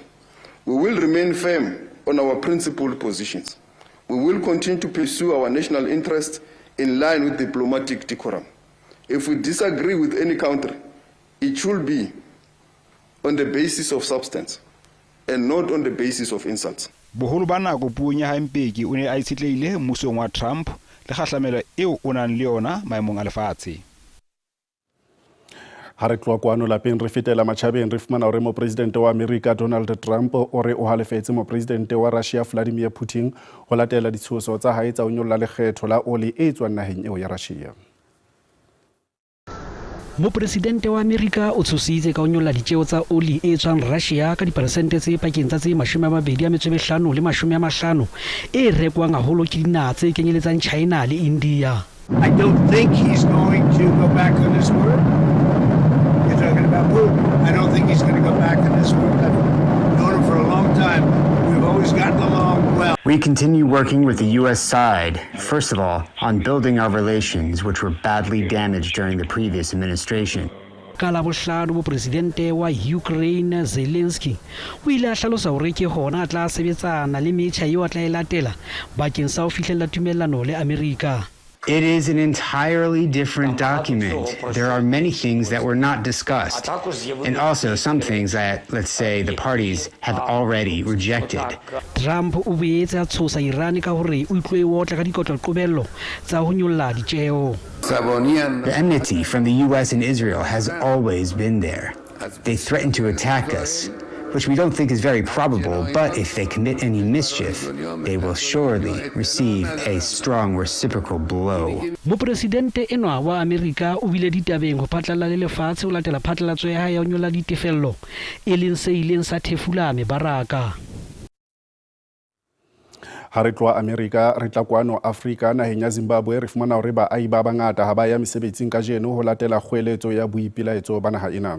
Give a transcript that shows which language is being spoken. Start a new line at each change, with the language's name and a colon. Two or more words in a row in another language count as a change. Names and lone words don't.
English: We will remain firm on our principled positions. We will continue to pursue our national interests in line with diplomatic decorum. If we disagree with any country, it should be on the basis of substance and not on the basis of insults.
Southern Sotho: Boholo ba nako puong ya Mbeki o ne a itshetlehile mmusong wa Trump le kgahlamelo eo o nang le yona maemong a lefatshe. Ha re tloa kwano lapeng re fetela matjhabeng re fumana hore mo president wa America Donald Trump o re o halefetse mo president wa Russia Vladimir Putin ho latela ditshoso tsa hae tsa ho nyolla lekgetho la oli e tswang naheng eo ya Russia. Mo presidente wa America o tshositse ka ho nyolla ditjeo tsa oli e tswang Russia ka diperesente tse pakeng tsa tse 25 le 50 e rekwang haholo ke dinaha tse kenyeletsang China le India.
English: I don't think he's going to go back on his word. You're talking about Putin. I don't think he's going to go back on his word. I've known him for a long time. time, we've always gotten along well. We continue working with the U.S. side, first of all, on building our relations, which were badly damaged during the previous administration.
Southern Sotho: ka la bohlano mopresidente wa Ukraine Zelensky o ile a hlalosa hore ke hona a tla sebetsana le metjha eo a tla e latela bakeng sa ho fihlella tumellano le America.
English: It is an entirely different document. There are many things that were not discussed, and also some things that, let's say, the parties have already rejected.
Southern Sotho: Trump o boetse a tshosa Iran ka hore o itlwe o tla ka dikotlolqobello tsa ho nyolla ditjeo.
English: The enmity from the U.S. and Israel has always been there. They threaten to attack us, which we don't think is very probable, but if they commit any mischief, they will surely receive a strong reciprocal blow.
Southern Sotho: Mopresidente enwa wa America o bile ditabeng ho phatlalla le lefatshe ho latela phatlalatso ya hae ya ho nyolla ditefello e leng se ileng sa thefula mebaraka. Ha re tloa America re tla kwano Africa naheng ya Zimbabwe re fumana hore baahi ba bangata ha ba ya mesebetsing ka jeno ho latela kgoeletso ya boipilaetso ba naha ena.